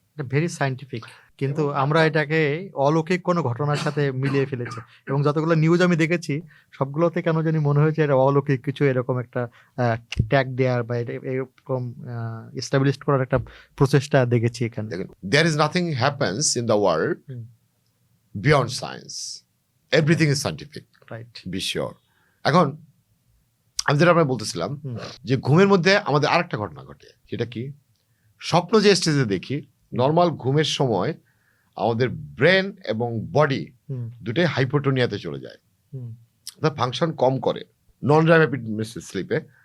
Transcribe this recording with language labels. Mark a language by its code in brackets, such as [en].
[bn] এটা very scientific, কিন্তু আমরা এটাকে অলৌকিক কোনো ঘটনার সাথে মিলিয়ে ফেলেছি। এবং যতগুলো নিউজ আমি দেখেছি, সবগুলোতে কেন জানি মনে হয়েছে এটা অলৌকিক কিছু, এরকম একটা ট্যাগ দেওয়ার বা এরকম এস্টাবলিশ করার একটা প্রচেষ্টা দেখেছি এখানে। [en] দেখেন, there is nothing happens in the world hmm. beyond science, everything is scientific, right. be sure. [bn] এখন আমি যেটা আপনাকে বলতেছিলাম হুম। যে ঘুমের মধ্যে আমাদের আরেকটা ঘটনা ঘটে, সেটা কি, স্বপ্ন যে স্টেজে দেখি, নর্মাল ঘুমের সময় আমাদের ব্রেন এবং বডি হুম, দুটোই হাইপোটোনিয়াতে চলে যায়, হুম, তার ফাংশন কম করে নন র্যাপিড স্লিপে।